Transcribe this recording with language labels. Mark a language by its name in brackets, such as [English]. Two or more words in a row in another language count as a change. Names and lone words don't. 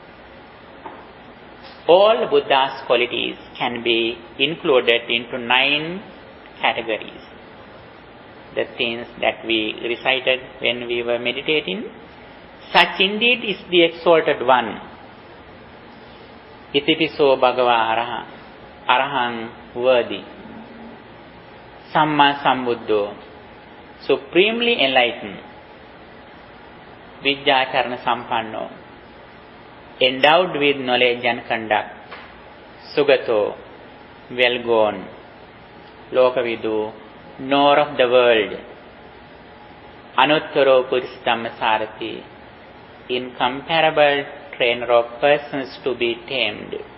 [English] All Buddha's qualities can be included into 9 categories. The things that we recited when we were meditating. Such indeed is the exalted one. [Pali] Itipiso Bhagava Araha, Arahang worthy. Samma Sambuddho, [English] supremely enlightened. [Pali] Vijjacharana Sampanno, [English] endowed with knowledge and conduct. Sugato, well gone. Lokavidu, knower of the world. [Pali] Anuttaro Purisdhammasarati, [English] incomparable trainer of persons to be tamed.